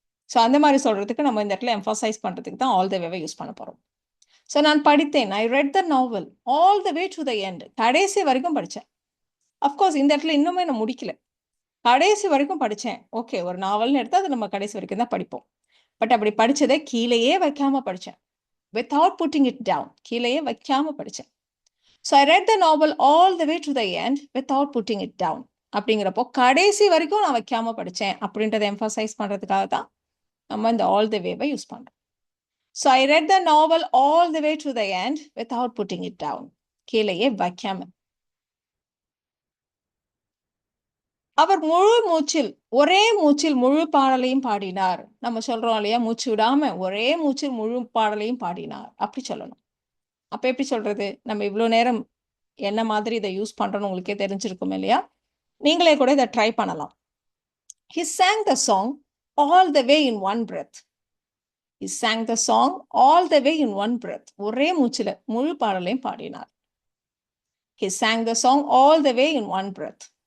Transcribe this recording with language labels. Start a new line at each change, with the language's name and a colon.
Tamil: So அந்த மாதிரி சொல்கிறதுக்கு நம்ம இந்த இடத்துல எம்பசைஸ் பண்ணுறதுக்கு தான் ஆல் த வேவை யூஸ் பண்ண போகிறோம்.
English: so
Tamil: நான் படித்தேன்,
English: I read the novel all the way to the end,
Tamil: கடைசி வரைக்கும் படித்தேன். அஃப்கோர்ஸ் இந்த இடத்துல இன்னுமே நான் முடிக்கல, கடைசி வரைக்கும் படித்தேன். ஓகே, ஒரு நாவல்னு எடுத்தால் அது நம்ம கடைசி வரைக்கும் தான் படிப்போம். பட் அப்படி படிச்சதை கீழேயே வைக்காம படிச்சேன்.
English: Without putting it down.
Tamil: கீழேயே வைக்காம படிச்சேன்.
English: So I read the novel all the way to the end without putting it down.
Tamil: அப்படிங்கிறப்போ கடைசி வரைக்கும் நான் வைக்காம படிச்சேன் அப்படின்றத எம்பசைஸ் பண்றதுக்காக தான் நம்ம இந்த all the way-வை யூஸ் பண்றோம்.
English: So I read the novel all the way to the end without putting it down.
Tamil: கீழேயே வைக்காம. அவர் முழு மூச்சில் ஒரே மூச்சில் முழு பாடலையும் பாடினார். நம்ம சொல்றோம் இல்லையா, மூச்சு விடாம ஒரே மூச்சில் முழு பாடலையும் பாடினார். அப்படி சொல்லணும். அப்ப எப்படி சொல்றது? நம்ம இவ்வளவு நேரம் என்ன மாதிரி இதை யூஸ் பண்றோம்னு உங்களுக்கே தெரிஞ்சிருக்கும் இல்லையா? நீங்களே கூட இதை ட்ரை பண்ணலாம்.
English: He sang the song all the way in one breath. He sang the song all the way in one breath.
Tamil: ஒரே மூச்சில முழு பாடலையும் பாடினார்.
English: He sang the song all the way in one breath.